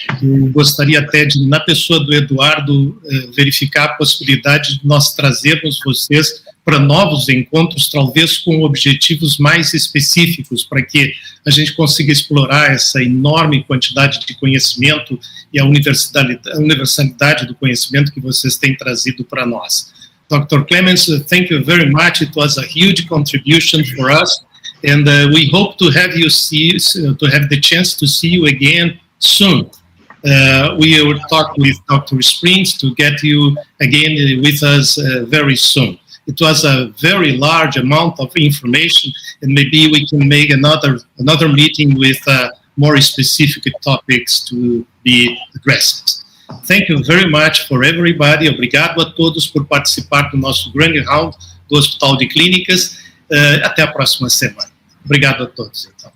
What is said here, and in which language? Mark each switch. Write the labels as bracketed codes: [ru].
[pt] Eu gostaria até de, na pessoa do Eduardo, verificar a possibilidade de nós trazermos vocês para novos encontros, talvez com objetivos mais específicos, para que a gente consiga explorar essa enorme quantidade de conhecimento e a universalidade do conhecimento que vocês têm trazido para nós. [en] Dr. Clemens, thank you very much. It was a huge contribution for us, and we hope to have to have the chance to see you again soon. We will talk with Dr. Springs to get you again with us very soon. It was a very large amount of information, and maybe we can make another meeting with more specific topics to be addressed. Thank you very much for everybody. [pt] Obrigado a todos por participar do nosso grande round do Hospital de Clínicas. Até a próxima semana. Obrigado a todos. Então.